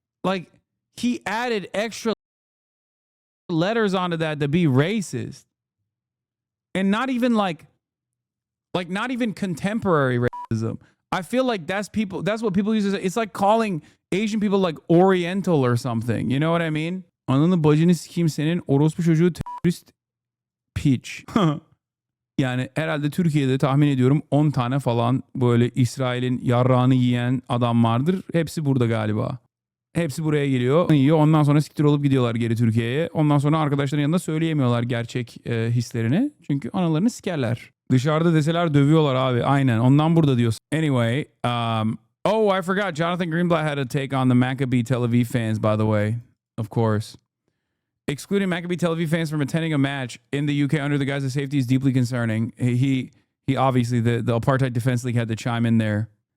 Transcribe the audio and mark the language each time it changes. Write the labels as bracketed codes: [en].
[en] Like, he added extra letters onto that to be racist. And not even like not even contemporary racism. I feel like that's what people use. It's like calling Asian people like Oriental or something. You know what I mean? [tr] Ananı bacını sikeyim senin orospu çocuğu terörist piç. Yani herhalde Türkiye'de tahmin ediyorum 10 tane falan böyle İsrail'in yarrağını yiyen adam vardır. Hepsi burada galiba. Hepsi buraya geliyor, yiyor. Ondan sonra siktir olup gidiyorlar geri Türkiye'ye. Ondan sonra arkadaşların yanında söyleyemiyorlar gerçek hislerini. Çünkü analarını sikerler. Dışarıda deseler dövüyorlar abi. Aynen. Ondan burada diyorsun. [en] Anyway, I forgot. Jonathan Greenblatt had a take on the Maccabi Tel Aviv fans, by the way. Of course. Excluding Maccabi Tel Aviv fans from attending a match in the UK under the guise of safety is deeply concerning. He obviously, the Apartheid Defense League had to chime in there.